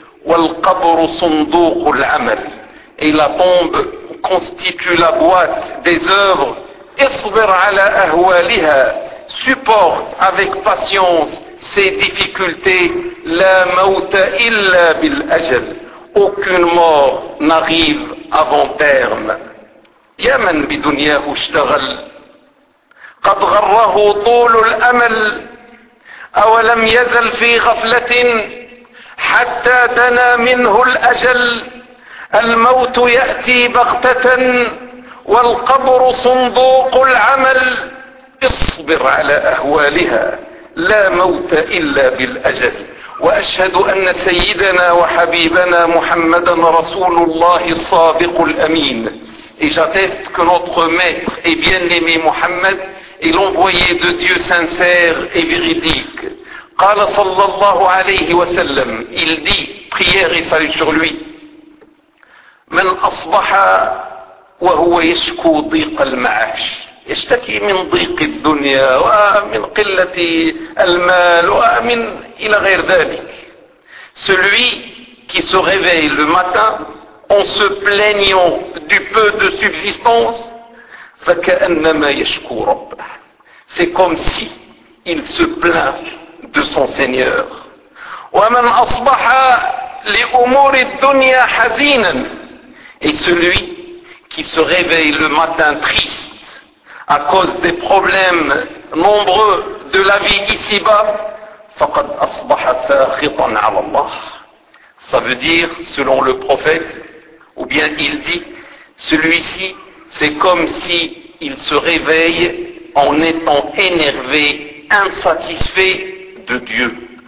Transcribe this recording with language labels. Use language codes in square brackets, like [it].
[ar] والقبر صندوق العمل, [fr] et la tombe constitue la boîte des œuvres. [ar] اصبر على أهوالها, [fr] supporte avec patience ces difficultés. [ar] لا موت إلا بالأجل, [fr] aucune mort n'arrive avant terme. [ar] يا من بدنياه اشتغل قد غره طول الأمل أولم يزل في غفلة حتى دنا منه الأجل. الموت يأتي بغتة والقبر صندوق العمل. اصبر على أهوالها, لا موت إلا بالأجل. وأشهد أن سيدنا وحبيبنا محمدا رسول الله الصادق الأمين. [fr] Et j'atteste que notre maître et bien-aimé Mohammed est l'envoyé de Dieu sincère et véridique. [ar] قال صلى الله عليه وسلم, [fr] il dit, prière et salut sur lui, [ar] من أصبح وهو يشكو ضيق المعاش, يشتكي من ضيق الدنيا ومن قلة المال ومن إلى غير ذلك. [fr] Celui qui se réveille le matin en se plaignant du peu de subsistance, [ar] فَكَأَنَّمَا يَشْكُو رَبَّهُ, [fr] c'est comme si il se plaint de son Seigneur. [ar] وَمَنْ أَصْبَحَ لِأُمُورِ الدُّنْيَا حَزِينًا, [fr] et celui qui se réveille le matin triste à cause des problèmes nombreux de la vie ici-bas, [ar] فَقَدْ أَصْبَحَ سَاخِطًا عَلَى اللَّهِ, [fr] ça veut dire, selon le prophète, ou bien il dit, celui-ci, c'est comme s'il se réveille en étant énervé, insatisfait de Dieu.